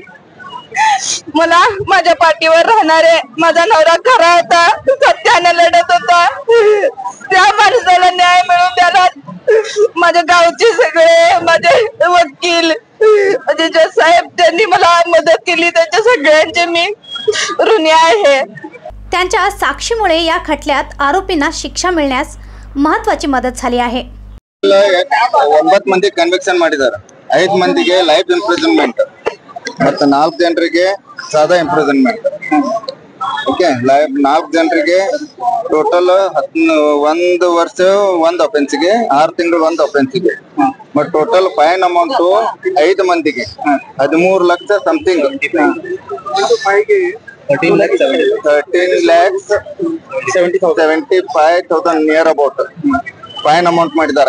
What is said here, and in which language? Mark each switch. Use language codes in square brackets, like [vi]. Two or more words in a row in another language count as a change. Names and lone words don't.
[mr] मला माझ्या पाठीवर राहणारे माझा नवरा खरा होता, सत्याने लढत होता, त्या माणसाला न्याय मिळवून द्यायला माझ्या गावचे सगळे माझे वकील जे साहेब त्यांनी मला मदत केली, त्यांच्या सगळ्यांचे मी ऋणी आहे। त्यांच्या साक्षीमुळे या खटल्यात आरोपींना शिक्षा मिळण्यास महत्त्वाची मदत झाली आहे। [kn] 9 ಮಂದಿ ಕನ್ವಿಕ್ಷನ್ ಮಾಡಿದ್ದಾರೆ। 5 ಮಂದಿಗೆ [en] life imprisonment [kn] ಮತ್ತು 4 ಜನರಿಗೆ ಸಾದಾ ಇಂಪ್ರಿಸನ್ಮೆಂಟ್। ಓಕೆ, 4 ಜನರಿಗೆ ಟೋಟಲ್ 1 ವರ್ಷ 1 ಅಫೆನ್ಸ್ಗೆ, 6 ತಿಂಗಳು 1 ಅಫೆನ್ಸ್ಗೆ, [en] but total fine amount [kn] 5 ಮಂದಿಗೆ 13 ಲಕ್ಷ ಸಮಥಿಂಗ್, 13,75,000 [en] near about fine amount [kn] ಮಾಡಿದ್ದಾರೆ।